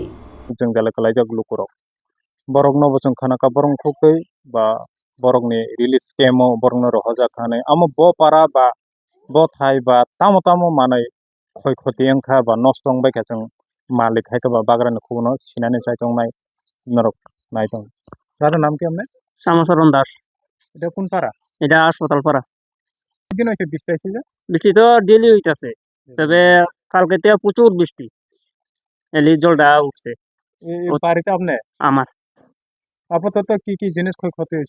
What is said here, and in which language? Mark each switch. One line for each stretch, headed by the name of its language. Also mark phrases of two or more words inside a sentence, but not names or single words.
Kok Borok: जों gala kalaijak lukurok borok no bosong khana ka borong khokei ba borok ni
English: relief camp
Kok Borok: o borok no rohoja khane amo bo para ba bo thai ba tamo manai khoi khoti angkha ba nostong bai ka जों malik hai ka ba bagran khuno sinani sai tong nai norok nai tong
Bangla: দাদার নাম কি আপনি শ্যামাচরণ দাস এটা কোন পাড়া এটা হাসপাতাল পাড়া দিন হইছে বৃষ্টি আইছে যে বৃষ্টি তো ডেলি হইতাছে তবে কালকে থেকে প্রচুর বৃষ্টি এলি জলটা উঠছে এই বাড়িতে আপনি আমার আপাতত কি জিনিস ক্ষতি হয়েছে